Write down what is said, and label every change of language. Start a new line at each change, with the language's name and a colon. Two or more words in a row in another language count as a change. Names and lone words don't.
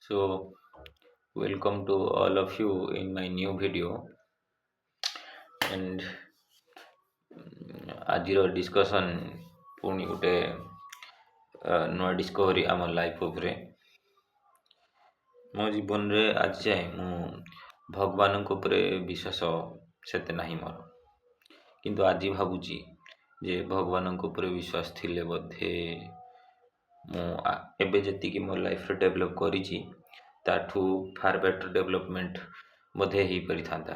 English: So, welcome to all of you in my new video.
Odia: And ଆଜିର ଡିସ୍କସନ୍ ପୁଣି ଗୋଟେ ନୂଆ ଡିସ୍କଭରି ଆମ ଲାଇଫ୍ ଉପରେ। ମୋ ଜୀବନରେ ଆଜି ଯାଏଁ ମୁଁ ଭଗବାନଙ୍କ ଉପରେ ବିଶ୍ୱାସ ସେତେ ନାହିଁ ମୋର, କିନ୍ତୁ ଆଜି ଭାବୁଛି ଯେ ଭଗବାନଙ୍କ ଉପରେ ବିଶ୍ୱାସ ଥିଲେ ବୋଧେ ମୁଁ ଏବେ ଯେତିକି ମୋ ଲାଇଫ୍ରେ ଡେଭଲପ୍ କରିଛି ତାଠୁ
English: far better development
Odia: ବୋଧେ ହେଇପାରିଥାନ୍ତା।